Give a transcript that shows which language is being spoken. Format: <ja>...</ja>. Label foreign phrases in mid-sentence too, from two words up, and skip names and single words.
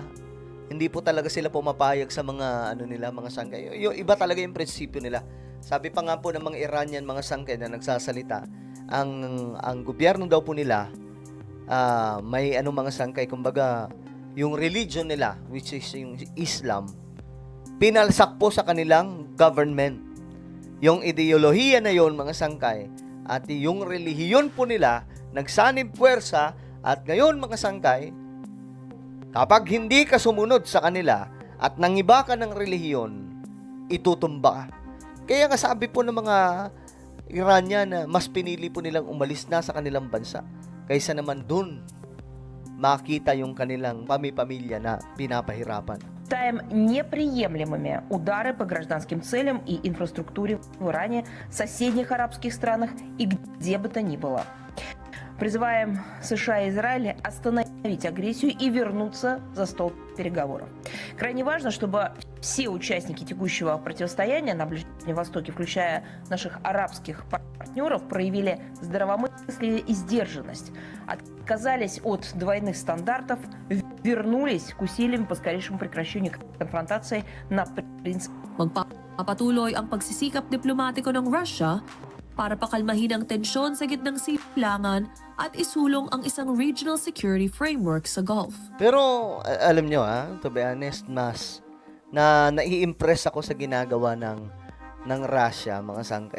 <tl>Hindi po talaga sila pumapayag sa mga mga sangkay. Iba talaga yung prinsipyo nila. Sabi pa nga po ng mga Iranian mga sangkay na nagsasalita, ang gobyerno daw po nila may mga sangkay, kumbaga yung religion nila</tl> <en>which is</en> <tl>yung Islam, pinalsak po sa kanilang government. Yung ideolohiya na yon mga sangkay at yung relihiyon po nila nagsanib puwersa at ngayon mga sangkay Kapag hindi ka sumunod sa kanila at nangiba ka ng relihiyon, itutumba ka. Kaya nga sabi po ng mga Iranian na mas pinili po nilang umalis na sa kanilang bansa kaysa naman dun makita yung kanilang pamilya na pinapahirapan.</tl> <ru>Считаем неприемлемыми удары по гражданским целям и инфраструктуре в Иране, соседних арабских странах и где бы то ни было. Призываем США и Израиль остановить агрессию и вернуться за стол переговоров. Крайне важно, чтобы все участники текущего противостояния на Ближнем Востоке, включая наших арабских партнеров, проявили здравомыслие и сдержанность, отказались от двойных стандартов, вернулись к усилиям по скорейшему прекращению конфронтации на принципе.</ru> <tl>Magpapatuloy ang pagsisikap diplomatiko ng Russia para pakalmahin ang tensyon sa gitnang silangan at isulong ang isang</tl> <en>regional security framework</en> <tl>sa Gulf. Pero alam nyo</tl> <en>to be honest,</en> <tl>mas na nai-impress ako sa ginagawa ng Russia, mga sangkay.</tl>